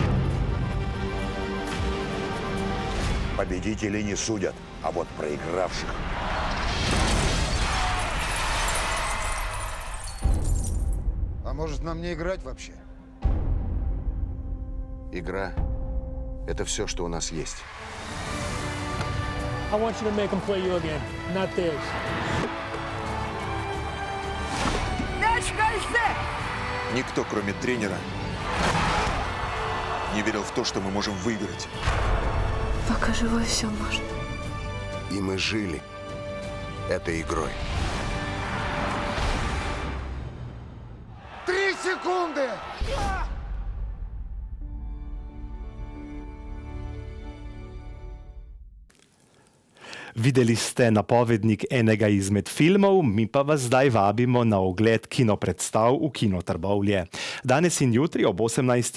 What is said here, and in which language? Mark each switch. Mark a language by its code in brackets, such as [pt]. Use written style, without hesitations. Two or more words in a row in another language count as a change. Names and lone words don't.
[ru] Победителей не судят, а вот проигравших. А может, нам не играть вообще? Игра – это все, что у нас есть. [en] I want you to make him play you again, not this. [ru] Мяч в кольце! Никто, кроме тренера, не верил в то, что мы можем выиграть. Пока живой, все можно. И мы жили этой игрой. 3 секунды! [sl] Videli ste napovednik enega izmed filmov, mi pa vas zdaj vabimo na ogled kinopredstav v Kino Trbovlje. Danes in jutri ob 18.